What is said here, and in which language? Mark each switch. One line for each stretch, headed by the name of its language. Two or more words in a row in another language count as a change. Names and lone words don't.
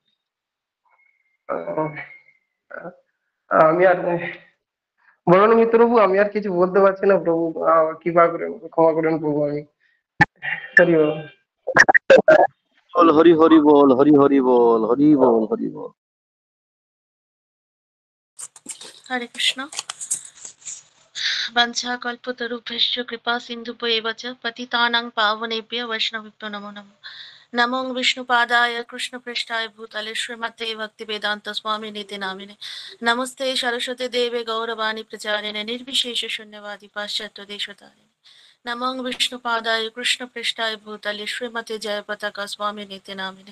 Bangla: আহ, আমি আর বলুন মিত্রপ্রভু, আমি আর কিছু বলতে পারছি না প্রভু, কৃপা করে ক্ষমা করেন প্রভু। আমি হরি বল। বল হরি হরি বল, হরি হরি বল, হরি বল, হরি বল। হরে কৃষ্ণ।
Sanskrit: বঞ্ছা কল্পতরুভ্যশ্চ কৃপা সিন্ধুভ্যেব চ পতিতানাং পাবনেভ্যো বৈষ্ণবেভ্যো নমো নমঃ। নমো বিষ্ণুপাদায় কৃষ্ণপৃষ্ঠায় ভূতলে শ্রীমতে ভক্তিবেদান্ত স্বামিনিতি নামিনে। নমস্তে সরস্বতী দেবে গৌরবাণী প্রচারিণে নির্বিশেষ শূন্যবাদী পাশ্চাত্য দেশতারিণে। নমো বিষ্ণুপাদায় কৃষ্ণপৃষ্ঠায় ভূতলে শ্রীমতে জয়পতাকা স্বামিনিতি নামিনে।